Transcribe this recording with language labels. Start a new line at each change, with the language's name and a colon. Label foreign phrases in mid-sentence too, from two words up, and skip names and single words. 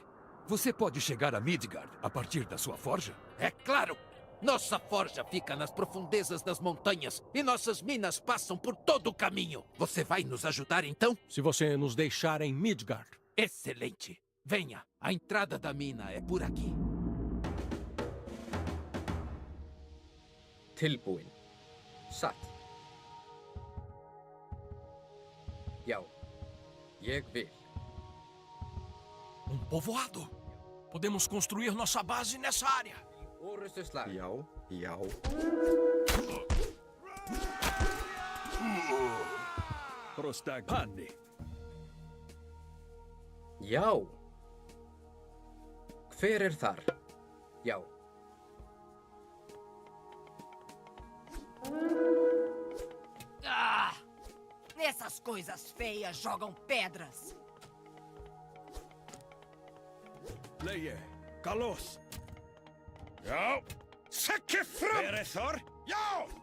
Portuguese: Você pode chegar a Midgard a partir da sua forja? É claro! Nossa forja fica nas profundezas das montanhas e nossas minas passam por todo o caminho. Você vai nos ajudar então? Se você nos deixar em Midgard. Excelente! Venha, a entrada da mina é por aqui.
Icelandic: Tilbúin. Satt. Já. Ég vil.
Portuguese: Povoado. Podemos construir nossa base nessa área.
Icelandic: Orustuslag. Já, já.
Greek: Prostagmanni.
Icelandic: Já. Hver er þar? Já. Ah!
Portuguese: Essas coisas feias jogam pedras.
Greek: Leie, Kalos.
Icelandic: Já. Sækki fram! Verethor. Já!